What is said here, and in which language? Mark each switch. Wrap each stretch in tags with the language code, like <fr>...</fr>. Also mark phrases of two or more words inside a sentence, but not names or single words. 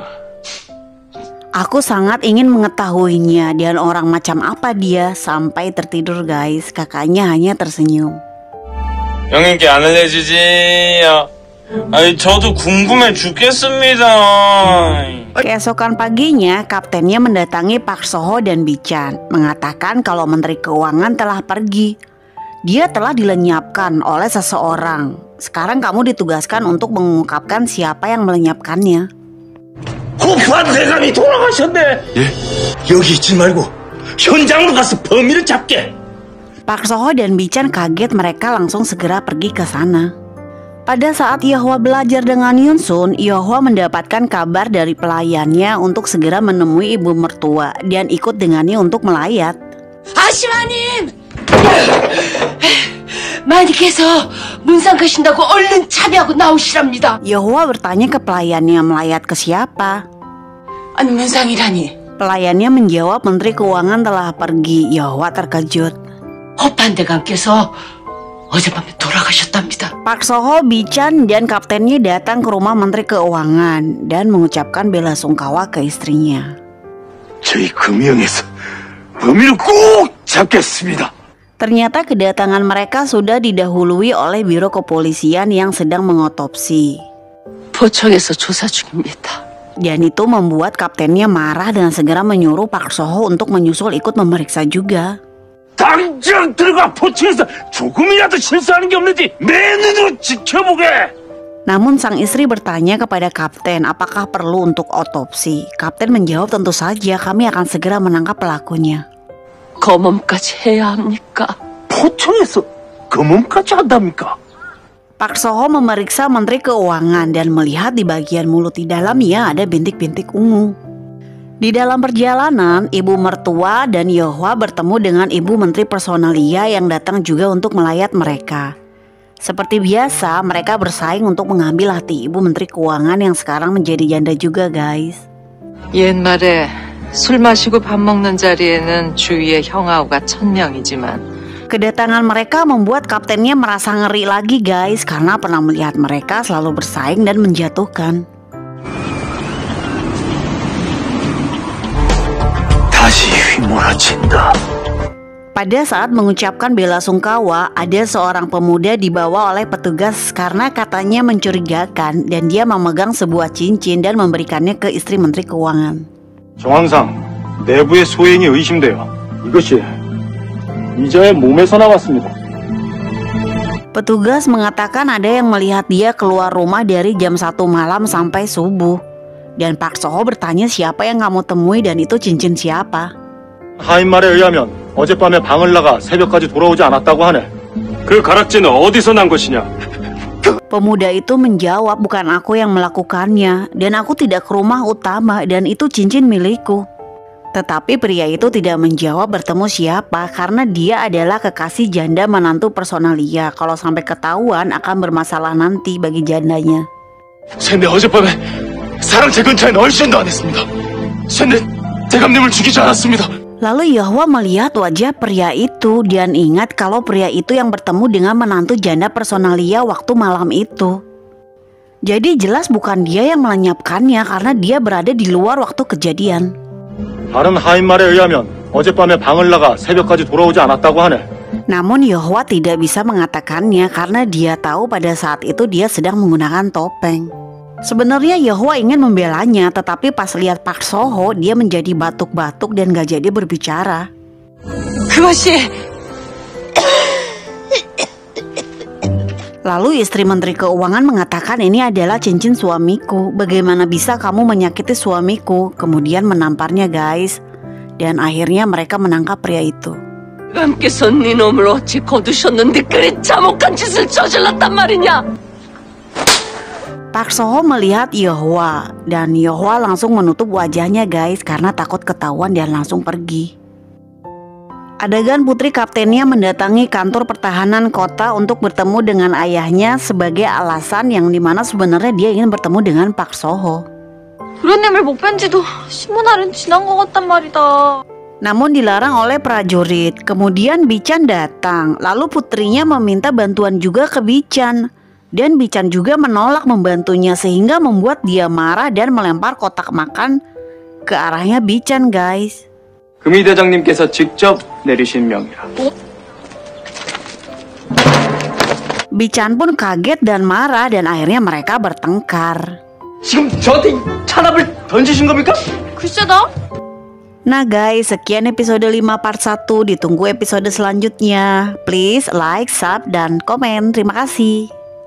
<id>Aku sangat ingin mengetahuinya dan orang macam apa dia. Sampai tertidur guys, kakaknya hanya tersenyum.</id> <ko>형님께 안 알려주지요. 아니 저도 궁금해 죽겠습니다.</ko> <id>Keesokan paginya, kaptennya mendatangi Park Soho dan Bichan, mengatakan kalau Menteri Keuangan telah pergi. Dia telah dilenyapkan oleh seseorang. Sekarang kamu ditugaskan untuk mengungkapkan siapa yang melenyapkannya.</id> <ko>호프한 대감이 돌아가셨네. 예? 여기 있지 말고 현장으로 가서 범인을 잡게.</ko> <id>Park Soho dan Bichan kaget, mereka langsung segera pergi ke sana. Pada saat Yeohwa belajar dengan Yunsun, Yeohwa mendapatkan kabar dari pelayannya untuk segera menemui ibu mertua dan ikut dengannya untuk melayat.</id> <ko>아시마님! 마님께서 문상 가신다고 얼른 차비하고 나오시랍니다.</ko> <id>Yeohwa bertanya ke pelayannya, melayat ke siapa?</id> <ko>아니 문상이라니.</ko> <id>Pelayannya menjawab Menteri Keuangan telah pergi. Yeohwa terkejut.</id> <ko>허판대감께서 어젯밤에 돌아가셨답니다.</ko> <id>Park Soho, Bichan, dan kaptennya datang ke rumah Menteri Keuangan dan mengucapkan bela sungkawa ke istrinya.</id> <ko>저희 금융에서 범인을 꼭 잡겠습니다.</ko> <id>Ternyata kedatangan mereka sudah didahului oleh biro kepolisian yang sedang mengotopsi.</id> <ko>포청에서 조사 중입니다.</ko> <id>Dan itu membuat kaptennya marah dan segera menyuruh Park Soho untuk menyusul ikut memeriksa juga.</id> <ko>당장 들어가 포청에서 조금이라도 실수하는 게 없는지 내 눈으로 지켜보게.</ko> <id>Namun sang istri bertanya kepada kapten apakah perlu untuk otopsi. Kapten menjawab tentu saja kami akan segera menangkap pelakunya.</id> <ko>검험까지 해야 합니까? 포청에서 검언까지 한답니까?</ko> <id>Park Soho memeriksa Menteri Keuangan dan melihat di bagian mulut di dalamnya ada bintik-bintik ungu. Di dalam perjalanan, ibu mertua dan Yeohwa bertemu dengan ibu Menteri Personalia yang datang juga untuk melayat mereka. Seperti biasa, mereka bersaing untuk mengambil hati ibu Menteri Keuangan yang sekarang menjadi janda juga, guys.</id> <ko>옛말에 술 마시고 밥 먹는 자리에는 주위에 형아우가 1000명이지만</ko> <id>Kedatangan mereka membuat kaptennya merasa ngeri lagi, guys, karena pernah melihat mereka selalu bersaing dan menjatuhkan.</id> <ko>다시 휘몰아친다.</ko> <id>Pada saat mengucapkan bela sungkawa, ada seorang pemuda dibawa oleh petugas karena katanya mencurigakan dan dia memegang sebuah cincin dan memberikannya ke istri Menteri Keuangan.</id> <ko>정황상 내부의 소행이 의심돼요. 이것이 이자의 몸에서 나왔습니다.</ko> <id>Petugas mengatakan ada yang melihat dia keluar rumah dari jam 1 malam sampai subuh. Dan Park Soho bertanya siapa yang kamu temui dan itu cincin siapa.</id> <ko>하인 말에 의하면 어젯밤에 방을 나가 새벽까지 돌아오지 않았다고 하네. 그 가락지는 어디서 난 것이냐?</ko> <id>Pemuda itu menjawab bukan aku yang melakukannya dan aku tidak ke rumah utama dan itu cincin milikku. Tetapi pria itu tidak menjawab bertemu siapa karena dia adalah kekasih janda menantu Personalia. Kalau sampai ketahuan akan bermasalah nanti bagi jandanya.</id> <ko>쟤네 어젯밤에 사랑채 근처엔 얼씬도 안 했습니다. 쟤네 대감님을 죽이지 않았습니다.</ko> <id>Lalu Yeohwa melihat wajah pria itu dan ingat kalau pria itu yang bertemu dengan menantu janda Personalia waktu malam itu. Jadi jelas bukan dia yang melenyapkannya karena dia berada di luar waktu kejadian.</id> <ko>다른 하인 말에 의하면 어젯밤에 방을 나가 새벽까지 돌아오지 않았다고 하네.</ko> <id>Namun Yeohwa tidak bisa mengatakannya karena dia tahu pada saat itu dia sedang menggunakan topeng. Sebenarnya Yeohwa ingin membelanya, tetapi pas lihat Park Soho dia menjadi batuk-batuk dan gak jadi berbicara.</id> <ko>그것이</ko> <id>Lalu istri Menteri Keuangan mengatakan ini adalah cincin suamiku. Bagaimana bisa kamu menyakiti suamiku? Kemudian menamparnya, guys. Dan akhirnya mereka menangkap pria itu.</id> <ko>남께서 네 놈을 어찌 거두셨는데 그리 참혹한 짓을 저질렀단 말이냐?</ko> <id>Park Soho melihat Yeohwa dan Yeohwa langsung menutup wajahnya, guys, karena takut ketahuan dan langsung pergi. Adegan putri kaptennya mendatangi kantor pertahanan kota untuk bertemu dengan ayahnya sebagai alasan yang dimana sebenarnya dia ingin bertemu dengan Park Soho.</id> <ko>도련님을 못 뵌 지도 10년은 지난 것 같단 말이다.</ko> <id>Namun dilarang oleh prajurit. Kemudian Bichan datang, lalu putrinya meminta bantuan juga ke Bichan. Dan Bichan juga menolak membantunya sehingga membuat dia marah dan melempar kotak makan ke arahnya Bichan, guys.</id> <ko>금희 대장님께서 직접 내리신 명이라.</ko> <id>Bichan pun kaget dan marah dan akhirnya mereka bertengkar.</id> <ko>지금 저한테 찬압을 던지신 겁니까? 글쎄다.</ko> <id>Nah guys, sekian episode 5 part 1. Ditunggu episode selanjutnya.</id> <en>Please like, sub,</en> <id>dan komen. Terima kasih.</id>